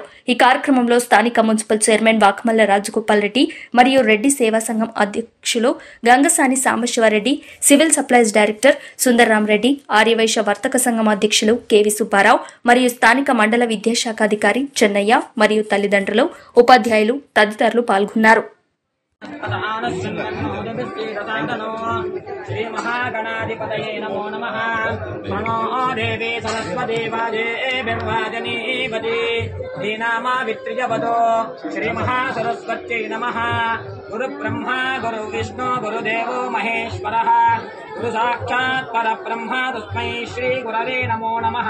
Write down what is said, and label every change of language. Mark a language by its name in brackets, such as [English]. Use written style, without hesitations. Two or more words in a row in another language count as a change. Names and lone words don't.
[Telugu] ఈ కార్యక్రమంలో స్థానిక మున్సిపల్ చైర్మన్ వాకమల్ల రాజగోపాల్ రెడ్డి మరియు రెడ్డి సేవా సంఘం అధ్యక్షులు గంగసాని సాంబశివరెడ్డి, సివిల్ సప్లైస్ డైరెక్టర్ సుందర్రామ్ రెడ్డి, ఆర్యవైశ్య వర్తక సంఘం అధ్యక్షులు కేవి సుబ్బారావు మరియు స్థానిక మండల విద్యాశాఖ అధికారి చెన్నయ్య మరియు తల్లిదండ్రులు, ఉపాధ్యాయులు తదితరులు పాల్గొన్నారు. [Sanskrit] श्री महागणाधिपतये नमो नमः। नमो देवी सरस्वती वाजेवाजनीपति धीनामा वित्रिजपदो श्री महासरस्वत्यै नमः। गुरु ब्रह्मा गुरु विष्णु गुरुदेवो महेश्वरः गुरु साक्षात् परब्रह्म तस्मै श्री गुरवे नमो नमः।